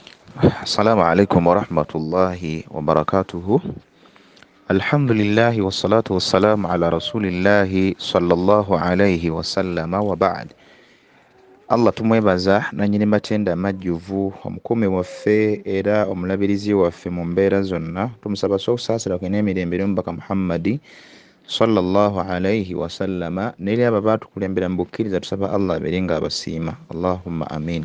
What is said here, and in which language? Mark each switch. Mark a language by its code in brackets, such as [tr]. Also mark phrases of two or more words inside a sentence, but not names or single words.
[ar] السلام عليكم ورحمة الله وبركاته. الحمد لله والصلاة والسلام على رسول الله صلى الله عليه وسلم وبعد. [lg] Allah tumwebaza nanyini matenda majjuvu omukumi waffe era omulabirizi waffe mu mbeera zonna, tumusaba okusaasira kwe n'emirembe omubaka Muhammadi [ar] صلى الله عليه وسلم [lg] n'eri abo baatukulembera mu bukkiriza, tusaba Allah abeere nga abasiima, [ar] اللهم آمين.